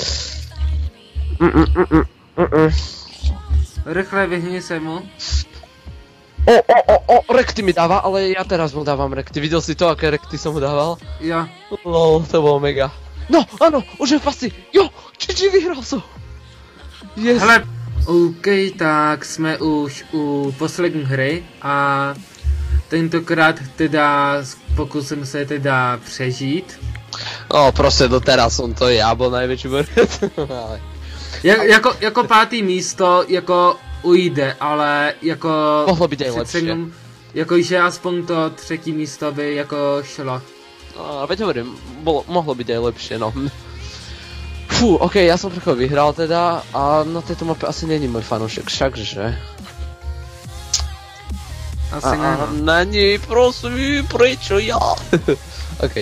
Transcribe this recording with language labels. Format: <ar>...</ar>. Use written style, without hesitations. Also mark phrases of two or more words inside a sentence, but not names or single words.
<cs>Rychle vyhni se mu.</cs> <sk>Rekty mi dáva, ale ja teraz mu dávam rekty. Videl si to, aké rekty som mu dával? Jo. Lol, to bolo mega. No, áno, už je v pasti. Jo, či vyhral som. Yes.</sk> <cs>Hele, OK, tak jsme už u poslední hry a tentokrát teda pokusím se teda přežít.</cs> <sk>No, prostě doteraz som to ja bol najväčší borec.</sk> <cs>Jako pátý místo, jako ujde, ale jako...</cs> <sk>Mohlo byť aj lepšie.</sk> <cs>Jakože aspoň to třetí místo by jako šlo. No,</cs> <sk>veď hovorím, mohlo byť aj lepšie, no. Fú, okej, ja som trochu vyhral teda a na tejto mape asi není môj fanúšek, všakže.</sk> <cs>Asi ne.</cs> <sk>Není, prosím, prečo ja? Okej.</sk>